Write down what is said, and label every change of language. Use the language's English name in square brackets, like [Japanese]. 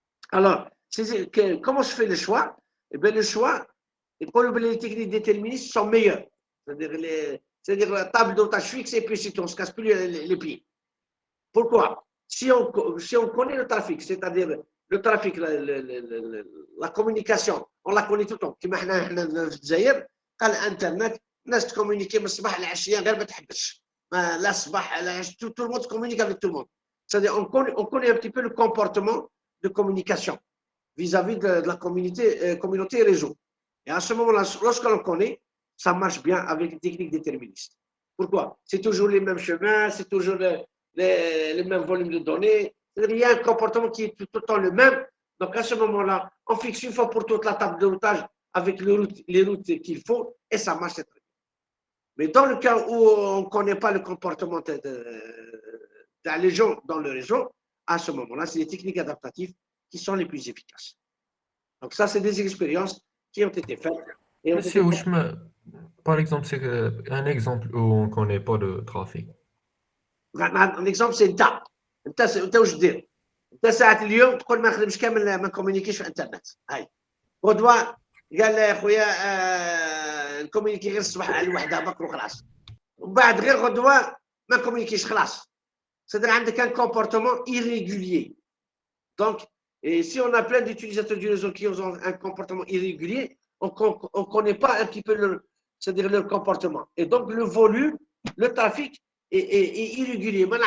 [French] Alors, comment je fais le choix? Eh bien, le choix, les techniques déterministes sont meilleures. C'est-à-dire la table de routage fixe et puis si on ne se casse plus les pieds. Pourquoi? Si on connaît le trafic, c'est-à-dire le trafic, la communication, on la connaît tout le temps. [Arabic] كما حنا في الجزائر قال الانترنت الناس تكومونيكي من الصباح للعشيه غير ما تحبش. لا الصباح لا [French] tout le monde communique avec tout le monde. C'est-à-dire on connaît un petit peu le comportement de communication vis-à-vis de la communauté réseau. Et à ce moment-là, lorsque l'on connaît, ça marche bien avec les techniques déterministes. Pourquoi? C'est toujours les mêmes chemins, c'est toujours les mêmes volumes de données. Il y a un comportement qui est tout le temps le même. Donc à ce moment-là, on fixe une fois pour toutes la table de routage avec les routes qu'il faut et ça marche très bien. Mais dans le cas où on ne connaît pas le comportement des gens dans le réseau, à ce moment-là, c'est les techniques adaptatives qui sont les plus efficaces. Donc ça, c'est des expériences qui ont été faites. Et ont été Monsieur Ouchma, par exemple, c'est un exemple où on ne connaît pas le trafic. Un exemple c'est [Arabic] انت واش دير؟ انت ساعه اليوم تقول ما نخدمش كامل ما نكومونيكيش في الانترنت. هاي غدوه قال لي يا خويا نكومونيكي غير الصباح على الوحده بكر وخلاص. ومن بعد غير غدوه ما نكومونيكيش خلاص. [French] C'est-à-dire [Arabic] عندك [French] un comportement irrégulier. Donc, et si on a plein d'utilisateurs du réseau qui ont un comportement irrégulier, on ne connaît pas un petit peu c'est-à-dire leur comportement. Et donc, le volume, le trafic est irrégulier.